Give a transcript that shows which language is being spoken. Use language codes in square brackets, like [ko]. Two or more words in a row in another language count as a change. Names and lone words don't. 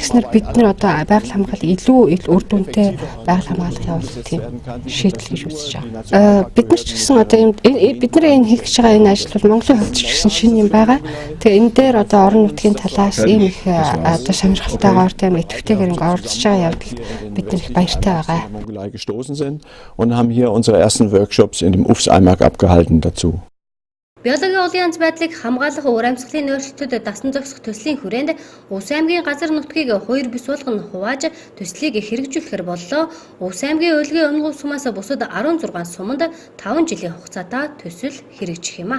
[mn] Тэгснээр бид нар одоо байгаль хамгааллыг илүү үр дүнтэй байгаль хамгаалах явуулах тийм шийдэл гэж үзэж байгаа. Бид нар ч гэсэн одоо бид нар энэ хийх гэж байгаа энэ ажил бол Монголын хувьд ч гэсэн шинэ юм байгаа. Тэгээ энэ дээр одоо орон нутгийн талаас ийм их одоо сонирхолтойгоор тийм идэвхтэйгээр ингэ оролцож байгаа явдалд бид нар их баяртай байгаа. [de] gestoßen sind und haben hier unsere ersten Workshops in dem Ufs Eimark abgehalten dazu. [mn] Биологийн олон янз байдлыг хамгаалах өөр амьсгалын өөрчлөлтөд дасан зохицох төслийн хүрээнд Өвс аймгийн газар нутгийг 2 бис болгон хувааж төслийг хэрэгжүүлэхээр боллоо. Өвс аймгийн өлгийн өмнө сумаас бусад 16 суманд 5 жилийн хугацаатай төсөл хэрэгжих юм а.